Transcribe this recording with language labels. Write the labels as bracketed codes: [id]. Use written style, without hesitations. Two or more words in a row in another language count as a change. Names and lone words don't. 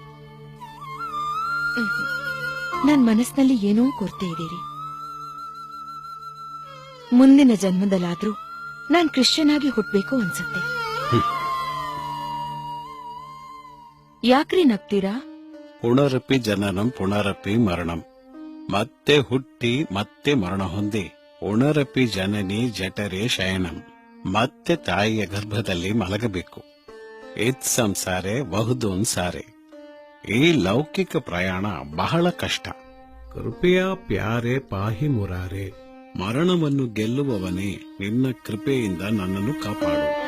[kn] ನನ್ ಮನಸ್ಸಿನಲ್ಲಿ ಏನೋ ಕೊರತೆ ಇದೀರಿ. ಮುಂದಿನ ಜನ್ಮದಲ್ಲಾದ್ರೂ ನಾನ್ ಕ್ರಿಶ್ಚಿಯನ್ ಆಗಿ ಹುಟ್ಬೇಕು ಅನ್ಸುತ್ತೆ. ಯಾಕ್ರಿ ನಗ್ತೀರಾ? [sa] ಪುನರಪಿ ಜನನಂ ಪುನರಪಿ ಮರಣಂ. [kn] ಮತ್ತೆ ಹುಟ್ಟಿ ಮತ್ತೆ ಮರಣ ಹೊಂದಿ [sa] ಪುನರಪಿ ಜನನಿ ಜಠರೇ ಶಯನಂ. [kn] ಮತ್ತೆ ತಾಯಿಯ ಗರ್ಭದಲ್ಲಿ ಮಲಗಬೇಕು. [sa] ಇದ್ ಸಂಸಾರೆ ಬಹುದೊಂದ್ ಸಾರೆ. [kn] ಈ ಲೌಕಿಕ ಪ್ರಯಾಣ ಬಹಳ ಕಷ್ಟ. [sa] ಕೃಪೆಯ ಪ್ಯಾರೆ ಪಾಹಿ ಮುರಾರೆ. [kn] ಮರಣವನ್ನು ಗೆಲ್ಲುವವನೇ, ನಿನ್ನ ಕೃಪೆಯಿಂದ ನನ್ನನ್ನು ಕಾಪಾಡು.